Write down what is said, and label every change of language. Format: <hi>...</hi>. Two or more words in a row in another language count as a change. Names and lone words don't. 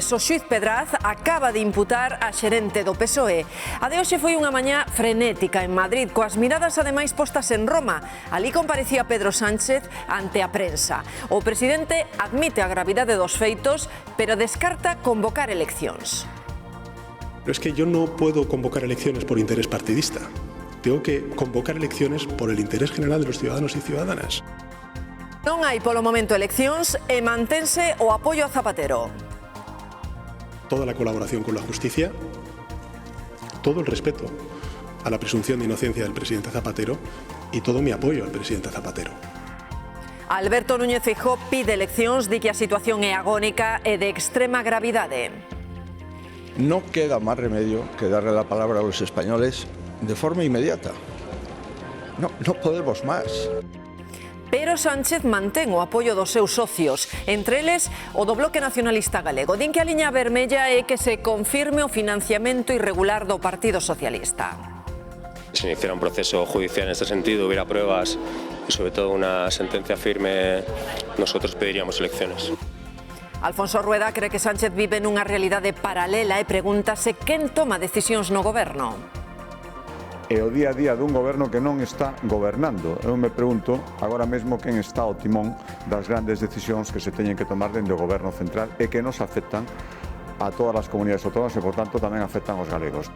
<gl>O xuíz Pedraz acaba de imputar a xerente do PSOE. A de hoxe foi unha mañá frenética en Madrid, coas miradas ademais postas en Roma. Alí comparecía Pedro Sánchez ante a prensa. O presidente admite a gravidade dos feitos, pero descarta convocar eleccións.</gl> <es>Pero es que yo no puedo convocar elecciones por interés partidista. Tengo que convocar elecciones por el interés general de los ciudadanos y ciudadanas.</es> <gl>Non hai polo momento eleccións e mantense o apoio a Zapatero.</gl> <es>Toda la colaboración con la justicia, todo el respeto a la presunción de inocencia del presidente Zapatero y todo mi apoyo al presidente Zapatero.</es> <gl>Alberto Núñez Feijóo pide eleccións, di que a situación é agónica e de extrema gravidade.</gl> <es>No queda más remedio que darle la palabra a los españoles de forma inmediata. No podemos más.</es> <gl>Pero Sánchez mantén o apoio dos seus socios, entre eles o do Bloque Nacionalista Galego. Din que a liña vermella é que se confirme o financiamento irregular do Partido Socialista.</gl> <es>Si iniciara un proceso judicial en este sentido, hubiera pruebas y sobre todo una sentencia firme, nosotros pediríamos elecciones.</es> <gl>Alfonso Rueda cree que Sánchez vive nunha realidade paralela e pregúntase quen toma decisións no goberno. É o día a día dun goberno que non está gobernando. Eu me pregunto agora mesmo quen está ao timón das grandes decisións que se teñen que tomar dentro do goberno central e que nos afectan a todas as comunidades autónomas e, por tanto, tamén afectan aos galegos.</gl>